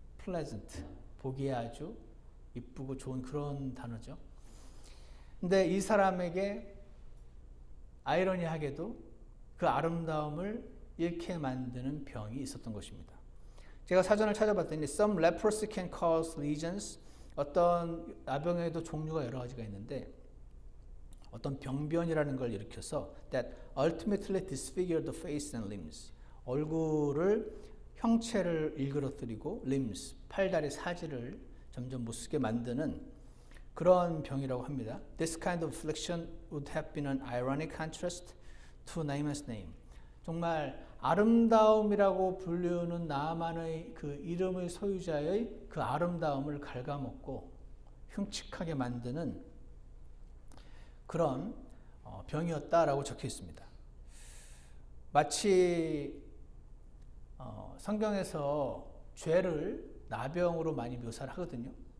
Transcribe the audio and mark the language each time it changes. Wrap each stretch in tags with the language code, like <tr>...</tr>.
<ko>pleasant, 보기에 아주 이쁘고 좋은 그런 단어죠. 근데 이 사람에게 아이러니하게도 그 아름다움을 잃게 만드는 병이 있었던 것입니다. 제가 사전을 찾아봤더니</ko> <en>Some leprosy can cause lesions.</en> <ko>어떤 나병에도 종류가 여러 가지가 있는데 어떤 병변이라는 걸 일으켜서</ko> <en>that ultimately disfigure the face and limbs.</en> <ko>얼굴을 형체를 일그러뜨리고 limbs, 팔다리 사지를 점점 못쓰게 만드는 그런 병이라고 합니다.</ko> <en>This kind of affliction would have been an ironic contrast to Naaman's name.</en> <ko>정말 아름다움이라고 불리우는 나아만의 그 이름의 소유자의 그 아름다움을 갉아먹고 흉측하게 만드는 그런 병이었다라고 적혀 있습니다. 마치 성경에서 죄를 나병으로 많이 묘사를 하거든요.</ko>